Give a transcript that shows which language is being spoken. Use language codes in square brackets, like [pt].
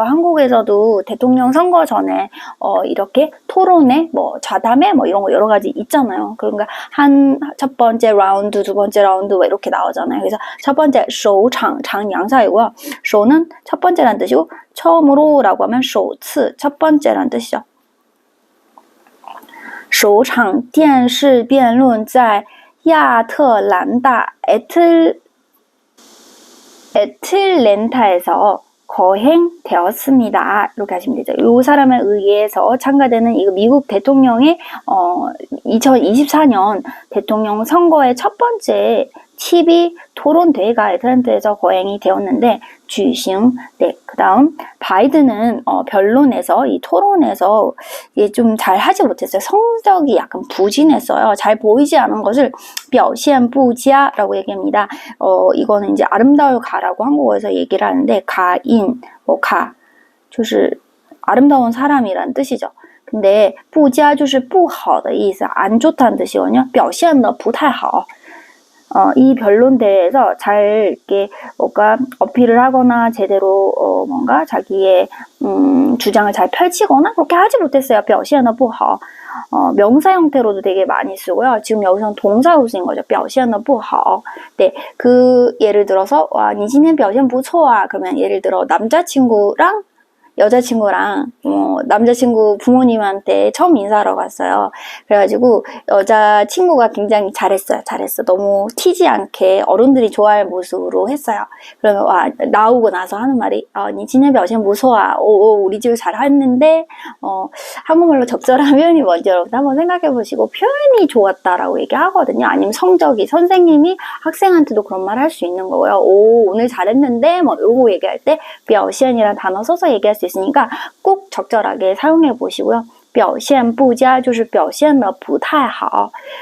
[ko] 한국에서도 대통령 선거 전에 이렇게 토론회, 뭐 좌담회, 뭐 이런 거 여러 가지 있잖아요. 그러니까 첫 번째 라운드, 두 번째 라운드 뭐 이렇게 나오잖아요. 그래서 첫 번째 首场, 장 양사이고요. 首는 첫 번째란 뜻이고 처음으로라고 하면 首次, 첫 번째란 뜻이죠. [zh] 首场电视辩论在亚特兰大 애틀랜타에서 거행되었습니다. [ko] 이렇게 하시면 되죠. 이 사람에 의해서 참가되는 이 미국 대통령의 2024년 대통령 선거의 첫 번째 TV 토론대회가 애틀랜타에서 거행이 되었는데 주싱. 네, 그 다음 바이든은 변론에서 이 토론에서 좀 잘 하지 못했어요. 성적이 약간 부진했어요. 잘 보이지 않은 것을 表现不佳라고 얘기합니다. 이거는 이제 아름다울 가라고 한국어에서 얘기를 하는데 가인, 가, 就是 아름다운 사람이란 뜻이죠. 근데 不佳就是不好的意思, 안 좋다는 뜻이거든요. [zh] 表现得不太好. [ko] 이 변론대회에서 잘 이렇게 뭔가 어필을 하거나 제대로 뭔가 자기의 주장을 잘 펼치거나 그렇게 하지 못했어요. [zh] 表现得不好. [ko] 명사 형태로도 되게 많이 쓰고요. 지금 여기서는 동사로 쓰인 거죠. [zh] 表现得不好. [ko] 네, 그 예를 들어서 와, 你今天表现不错啊. 그러면 예를 들어 남자친구랑 여자친구랑 남자친구 부모님한테 처음 인사하러 갔어요. 그래가지고 여자친구가 굉장히 잘했어. 너무 튀지 않게 어른들이 좋아할 모습으로 했어요. 그러면 나오고 나서 하는 말이 你今天表现不错啊. 우리 집을 잘했는데 한국말로 적절한 표현이 뭔지 여러분 한번 생각해 보시고 표현이 좋았다라고 얘기하거든요. 아니면 성적이 선생님이 학생한테도 그런 말 할 수 있는 거고요. 오늘 잘했는데 뭐 이러고 얘기할 때 表现이라는 단어 써서 얘기할 수 있으니까 꼭 적절하게 사용해 보시고요. [zh] 表现不佳就是表现得不太好.